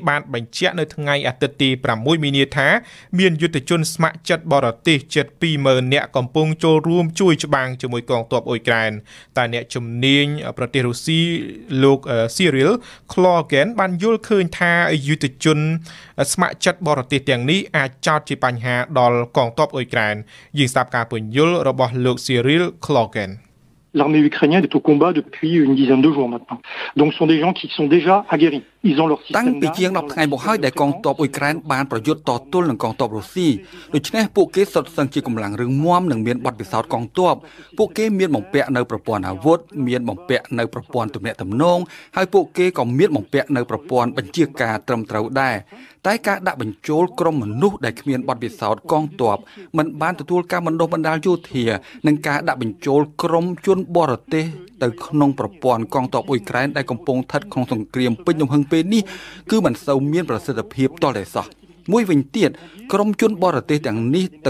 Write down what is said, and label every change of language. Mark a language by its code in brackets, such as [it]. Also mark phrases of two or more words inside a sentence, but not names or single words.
[km] បានបញ្ជាក់នៅថ្ងៃអាទិត្យទី6មីនាថាមានយុទ្ធជនស្ម័គ្រចិត្តបរទេសជិត 20,000 នាក់កំពុងចូលរួមជួយច្បាំងជាមួយកងទ័ពអ៊ុយក្រែនតែអ្នកជំនាញប្រទេសរុស្ស៊ីលោក Cyril Klogen បានយល់ឃើញថាយុទ្ធជនស្ម័គ្រចិត្តបរទេសទាំងនេះអាចចោទជាបញ្ហាដល់កងទ័ពអ៊ុយក្រែនយើងស្ដាប់ការពន្យល់របស់លោក Cyril Klogen [fr] L'armée ukrainienne est au combat depuis une dizaine de jours maintenant. Donc ce sont des gens qui sont déjà aguerris. Ils ont leur système. [km] តាំងពីជាង10ថ្ងៃមកហើយដែលកងទ័ពអ៊ុយក្រែនបានប្រយុទ្ធតទល់នឹងកងទ័ពរុស្ស៊ីដូច្នេះពួកគេសុទ្ធសឹងជាកម្លាំងរឹងមាំ និងមានបទពិសោធន៍កងទ័ពពួកគេមានបំពាក់នៅប្រព័ន្ធអាវុធមានបំពាក់នៅប្រព័ន្ធទំនាក់ទំនងហើយពួកគេក៏មានបំពាក់នៅប្រព័ន្ធបញ្ជាការត្រឹមត្រូវដែរតែការដាក់បញ្ចូលក្រុមមនុស្សដែលគ្មានបទពិសោធន៍កងទ័ពមិនបានទទួលការបណ្ដុះបណ្ដាលយោធានិងការដាក់បញ្ចូលក្រុមជនបរទេសទៅក្នុងប្រព័ន្ធកងទ័ពអ៊ុយក្រែនដែលកំពុងស្ថិតក្នុងសង្គ្រាមពេញទំហឹងពេលនេះគឺមិនសូវមានប្រសិទ្ធភាពតតែសោះមួយវិញទៀតក្រុមជនបរទេសទាំងនេះទៅ